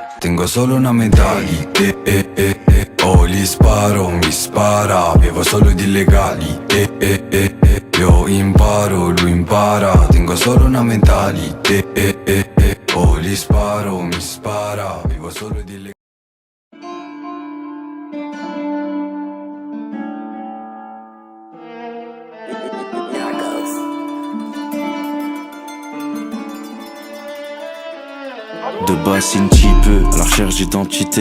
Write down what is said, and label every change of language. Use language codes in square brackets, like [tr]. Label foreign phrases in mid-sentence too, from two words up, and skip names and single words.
[it] tengo solo una medaglia. Oh, gli sparo, mi spara, avevo solo di illegali. Io imparo, lui impara, tengo solo una medaglia. Oh, gli sparo, mi spara, vivo solo di illegali. [fr] De base un petit peu, à la recherche d'identité.